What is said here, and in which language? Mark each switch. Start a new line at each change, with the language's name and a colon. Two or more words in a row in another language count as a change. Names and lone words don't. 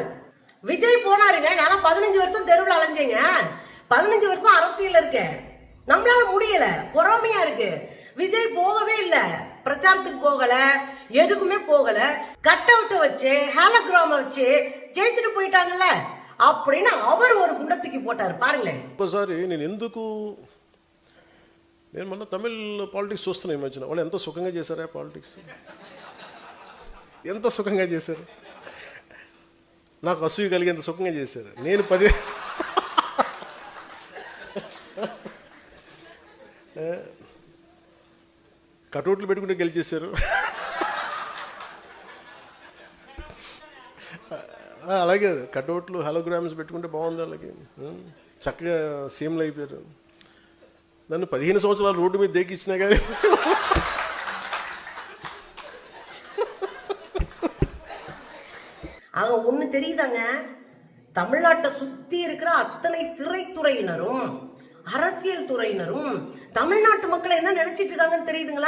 Tamil: விஜய் போனாருங்க, நான் 15 வருஷம் தெருவில் அலைஞ்சேங்க, 15 வருஷம் அரசியல் இருக்கேன், நம்மளால முடியல, பொறாமையா இருக்கு. விஜய் போகவே இல்லை, பிரச்சாரத்துக்கு போகல, எதுக்குமே போகல, கட் அவுட் வச்சு ஹாலோகிராம வச்சு ஜெயிச்சுட்டு போயிட்டாங்கல்ல அப்படின்னு அவர் ஒரு குண்டத்துக்கு போட்டாரு பாருங்களேன்.
Telugu: ఒకసారి నేను ఎందుకు నేను మొన్న
English: Tamil politics
Telugu: చూస్తున్నా ఈ మధ్యన, వాళ్ళు ఎంత సుఖంగా చేశారా పాలిటిక్స్, ఎంత సుఖంగా చేశారు, నాకు అసూయ కలిగేంత సుఖంగా చేశారు. నేను 10 కటౌట్లు పెట్టుకుంటే గెలిచేశారు. అలాగే కటౌట్లు హలోగ్రామ్స్ పెట్టుకుంటే బాగుంది, అలాగే చక్కగా సీఎంలు అయిపోయారు. నన్ను 15 సంవత్సరాలు రోడ్డు మీద దేకిచ్చినా కానీ
Tamil: அங்க ஒண்ணு தெரியுதாங்க, தமிழ்நாட்டை சுத்தி இருக்கிற அத்தனை திரைத்துறையினரும் அரசியல் துறையினரும் தமிழ்நாட்டு மக்களை என்ன நினைச்சிட்டு இருக்காங்கன்னு தெரியுதுங்களா?